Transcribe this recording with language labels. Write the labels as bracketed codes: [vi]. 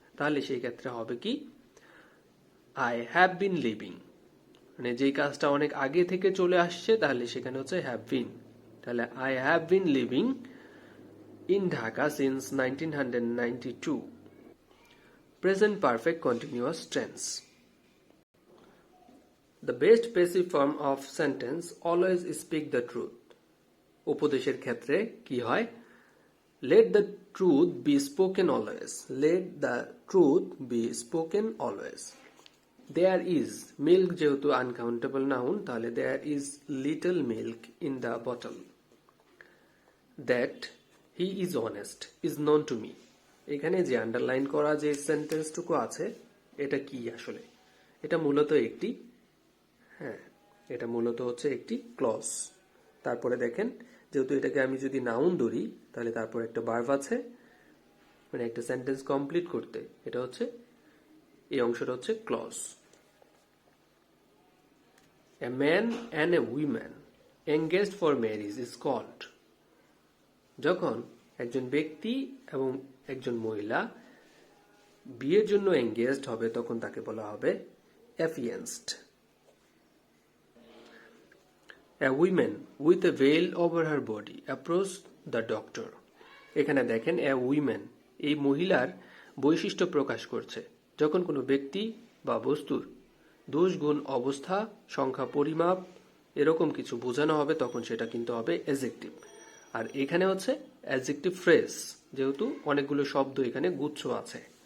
[bn] তাহলে সেই ক্ষেত্রে হবে কি, [en] I have been living, [bn] মানে যেই কাজটা অনেক আগে থেকে চলে আসছে তাহলে সেখানে হচ্ছে হ্যাভ বিন। [en] তাহলে I have been living in Dhaka since 1992। Present perfect continuous tense. The best passive form of sentence always speak the truth. [bn] উপদেশের ক্ষেত্রে কি হয়, [en] let the truth be spoken always, [bn] let the truth be spoken always. [en] There is milk, [bn] যেহেতু uncountable noun তাহলে [en] there is little milk in the bottle. That he is honest is known to me. [bn] এখানে যে underline করা যে সেন্টেন্সটুকু আছে এটা কি আসলে, এটা মূলত একটি, হ্যাঁ এটা মূলত হচ্ছে একটি ক্লজ। তারপরে দেখেন, যেহেতু এটাকে আমি যদি নাউন ধরি তাহলে তারপর একটা ভার্ব আছে, মানে একটা সেন্টেন্স কমপ্লিট করতে এটা হচ্ছে, এই অংশটা হচ্ছে clause. [en] A man and a woman engaged for marriage is called. [bn] যখন একজন ব্যক্তি এবং একজন মহিলা বিয়ের জন্য এঙ্গেজড হবে তখন তাকে বলা হবে affianced. [en] A woman with a veil over her body approached the doctor. [bn] এখানে দেখেন a woman, এই মহিলার বৈশিষ্ট্য প্রকাশ করছে। যখন কোনো ব্যক্তি বা বস্তুর দোষ, গুণ, অবস্থা, সংখ্যা, পরিমাপ এরকম কিছু বোঝানো হবে তখন সেটা কিন্তু হবে অ্যাডজেক্টিভ। আর এখানে হচ্ছে অ্যাডজেক্টিভ ফ্রেজ, যেহেতু অনেকগুলো শব্দ এখানে গুচ্ছ আছে।